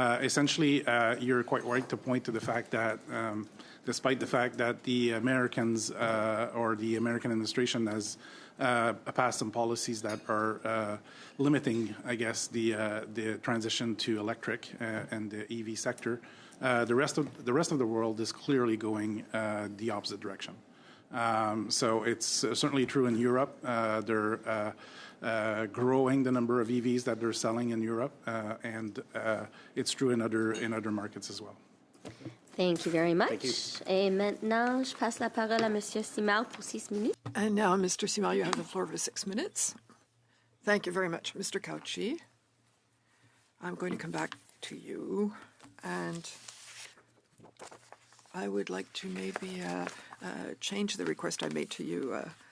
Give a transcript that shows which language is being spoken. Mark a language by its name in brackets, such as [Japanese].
[English] Essentially, you're quite right to point to the fact that despite the fact that the Americans or the American administration has passed some policies that are limiting, I guess, the transition to electric and the EV sector, the rest of the world is clearly going the opposite direction. So it's certainly true in Europe. They're growing the number of EVs that they're selling in Europe, and it's true in other markets as well. Thank you very much. Thank you. [French] Et maintenant, je passe la parole à Monsieur Simard pour 6 minutes. [English] And now, Mr. Simard, you have the floor for 6 minutes. Thank you very much, Mr. Cauchi. I'm going to come back to you, and I would like to maybe change the request I made to you.